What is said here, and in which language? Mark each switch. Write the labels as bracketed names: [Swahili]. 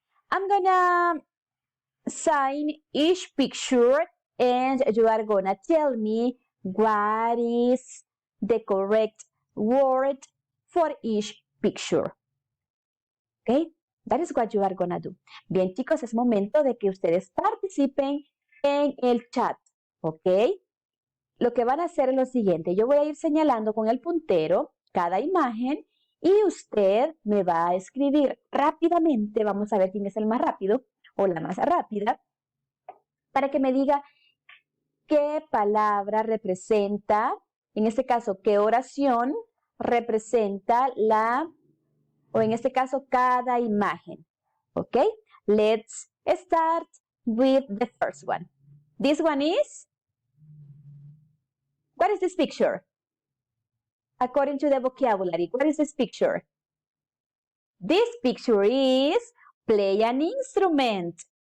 [English] I'm gonna sign each picture and you are gonna tell me what is the correct word for each picture. Okay? That is what you are gonna do. [Spanish] Bien, chicos, es momento de que ustedes participen en el chat. ¿Ok? Lo que van a hacer es lo siguiente. Yo voy a ir señalando con el puntero cada imagen y usted me va a escribir rápidamente. Vamos a ver quién es el más rápido o la más rápida para que me diga qué palabra representa, en este caso, qué oración representa o en este caso, cada imagen. ¿Ok? [English] Let's start with the first one. This one is, what is this picture? According to the vocabulary, what is this picture? This picture is play an instrument.